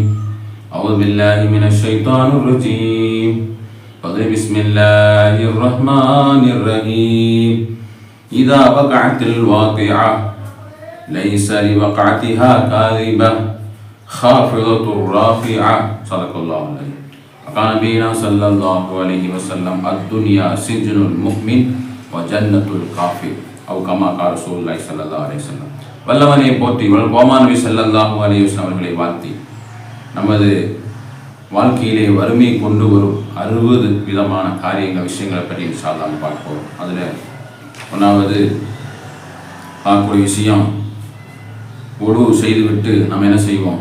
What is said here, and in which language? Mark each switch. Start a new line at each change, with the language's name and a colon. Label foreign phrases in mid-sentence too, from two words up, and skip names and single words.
Arabic: أعوذ بالله من الشيطان الرجيم. بسم الله الرحمن الرحيم. إذا وقعت الواقعة ليس لوقعتها كاذبة خافضة رافعة. صلى الله عليه وقال نبينا صلى الله عليه وسلم الدنيا سجن المؤمن وجنة الكافر أو كما قال رسول الله صلى الله عليه وسلم.
Tamil: வல்லவனை போற்றி கோமான் நபி
Arabic: صلى الله عليه وسلم
Tamil: அவர்களை வாழ்த்தி நமது வாழ்க்கையிலே வறுமை கொண்டு வரும் 60 விதமான காரியங்கள், விஷயங்களை பற்றி
Arabic: إن شاء الله
Tamil: பார்க்க போகிறோம். அதில் ஒன்றாவது பார்க்கக்கூடிய விஷயம், உடு செய்துவிட்டு நம்ம என்ன செய்வோம்?